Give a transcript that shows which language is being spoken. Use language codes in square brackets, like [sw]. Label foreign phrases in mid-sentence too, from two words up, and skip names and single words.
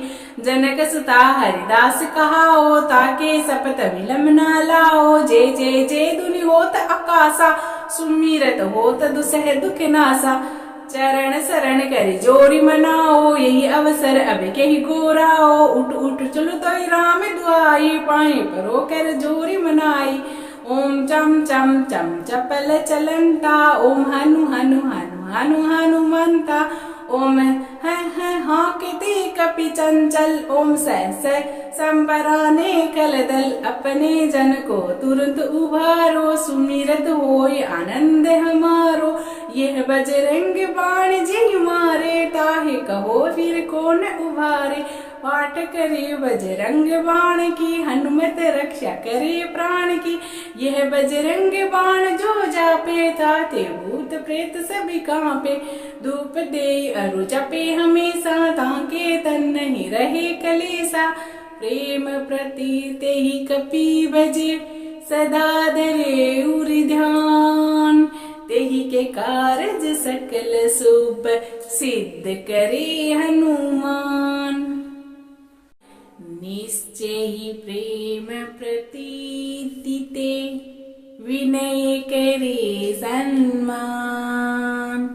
[hi] जनक सुता हरिदास कहाओ, ताके सपत विलम न लाओ। जय जय जय धुनि होत आकाशा, सुमिरत होत दुसह दुख नासा। चरण शरण कर जोरी मनाओ, यही अवसर अब के ही गोराओ। उठ उठ चलो तो राम दुआई, पाए परो कर जोरी मनाई। ओम चम चम चम चपल चलंता, ओम हनु हनु हनु हनु हनुमंता। ओम है हाँकते कपि चंचल, ओम सह सह संपराने कलदल। अपने जन को तुरंत उभारो, सुमिरत होय आनंद हमारो। यह बजरंग बाण जिहि मारे, ताहे कहो फिर कौन उभारे। पाठ करे बजरंग बाण की, हनुमत रक्षा करे प्राण की। यह बजरंग बाण जो जापे, ताते भूत प्रेत सभी कांपे। धूप दे अरु जपे हमेशा, ताके तन नहीं रहे कलेसा। प्रेम प्रति ते ही कपि बजे, सदा धरे उर ध्यान। तेहि के कारज सकल शुभ, सिद्ध करे हनुमान। निश्चय ही प्रेम प्रतीति ते, विनय करे सन्मान।